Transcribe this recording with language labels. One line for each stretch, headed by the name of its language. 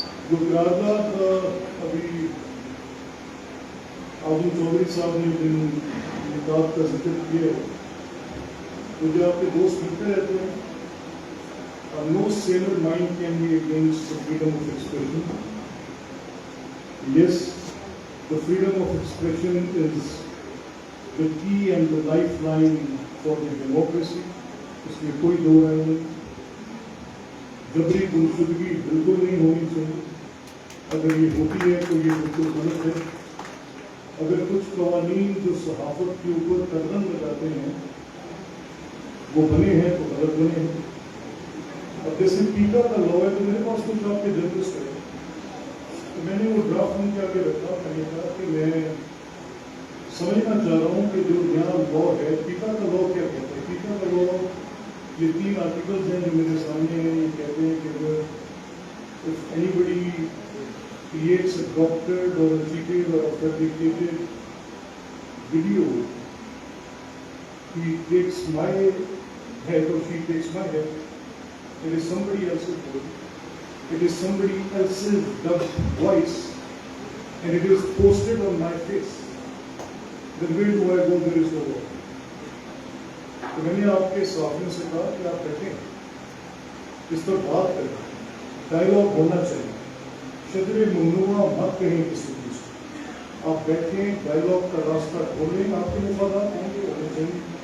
Hindi: जो करारदाद अभी आज़म चौधरी साहब ने जिन निकाब का जिक्र किया, मुझे आपके दोस्त मिलते रहते हैं,
English: no sailor mind can be against the freedom of expression. Yes, the freedom of expression is the key and the lifeline for the democracy.
Hindi: इसमें कोई दो राय नहीं। जबरी गुमशुदगी बिल्कुल नहीं होनी चाहिए, अगर ये होती है तो ये बिल्कुल गलत है। अगर कुछ कवानीन जो सहाफत के ऊपर कर्दन लगाते हैं वो बने हैं तो गलत बने हैं। अब जैसे पीटा का लॉ है, तो मेरे पास कुछ आपके जर्नलिस्ट है, तो मैंने वो ड्राफ्ट उनके आगे रखा, मैंने कहा कि मैं समझना चाह रहा हूँ कि जो यहाँ लॉ है, पीटा का लॉ क्या कहता है। पीटा का लॉ, ये 3 आर्टिकल्स हैं जो मेरे सामने हैं, ये कहते हैं कि
English: if anybody creates a doctored or a cheated or a fabricated video, he takes my head or she takes my head. It is somebody else's voice. It is somebody else's dubbed voice, and it is posted on my face. Then where do I go? There is no law.
Hindi: तो मैंने आपके साथियों से कहा कि आप बैठें, इस पर बात करें, डायलॉग होना चाहिए, शदरे ममनुआ मत कहें किसी चीज़ को। आप बैठें, डायलॉग का रास्ता खोलें, आपके मुफादात होंगे, होने चाहिए।